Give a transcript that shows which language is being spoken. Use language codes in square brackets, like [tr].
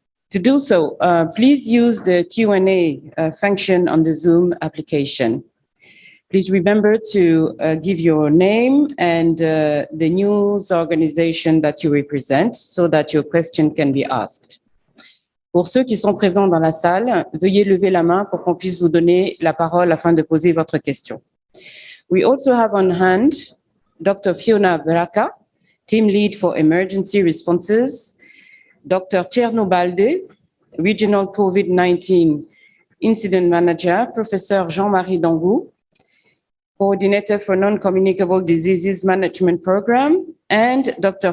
[en] To do so, please use the Q&A function on the Zoom application. Please remember to give your name and the news organization that you represent so that your question can be asked. [fr] Pour ceux qui sont présents dans la salle, veuillez lever la main pour qu'on puisse vous donner la parole afin de poser votre question. [en] We also have on hand Dr. Fiona Baraka, Team Lead for Emergency Responses, Dr. Tierno Balde, Regional COVID-19 Incident Manager, Professor Jean-Marie Dangou, Coordinator for Non-Communicable Diseases Management Program, and Dr.